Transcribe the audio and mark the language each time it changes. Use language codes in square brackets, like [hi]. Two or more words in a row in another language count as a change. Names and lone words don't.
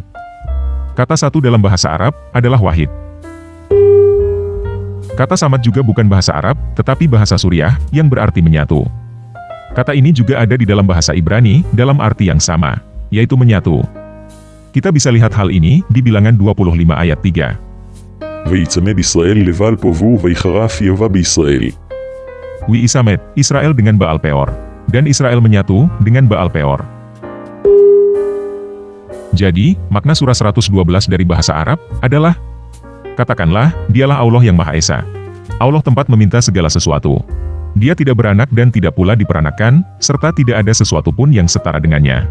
[id] Kata satu dalam bahasa Arab, adalah wahid. Kata samad juga bukan bahasa Arab, tetapi bahasa suriah, yang berarti menyatu. Kata ini juga ada di dalam bahasa Ibrani, dalam arti yang sama, yaitu menyatu. Kita bisa lihat hal ini di bilangan 25 ayat 3. [he] ויצמד ישראל לבעל פבו ויחרף יבא בישראל. ויצמד, [id] Israel dengan Baal Peor. Dan Israel menyatu dengan Baal Peor. Jadi, makna surah 112 dari bahasa Arab adalah, katakanlah, dialah Allah yang Maha Esa. Allah tempat meminta segala sesuatu. Dia tidak beranak dan tidak pula diperanakkan, serta tidak ada sesuatu pun yang setara dengannya.